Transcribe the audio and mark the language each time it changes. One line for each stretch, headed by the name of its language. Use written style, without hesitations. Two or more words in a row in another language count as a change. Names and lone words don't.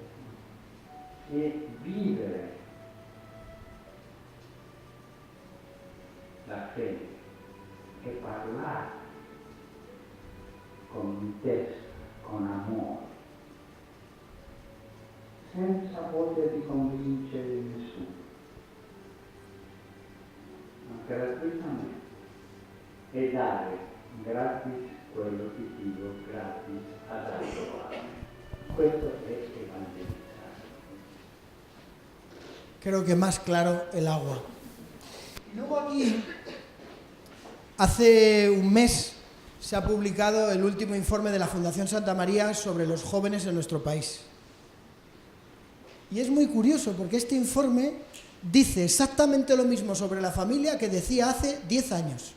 Italian: vivere la fede e parlare con intesa, con amore, senza voglia di convincere nessuno, ma gratuitamente, e dare gratis quello che Dio gratis ha dato a me. Questo è evangelizzare.
Spanish: Creo que más claro el agua. Y luego aquí, hace un mes, se ha publicado el último informe de la Fundación Santa María sobre los jóvenes en nuestro país. Y es muy curioso porque este informe dice exactamente lo mismo sobre la familia que decía hace 10 años.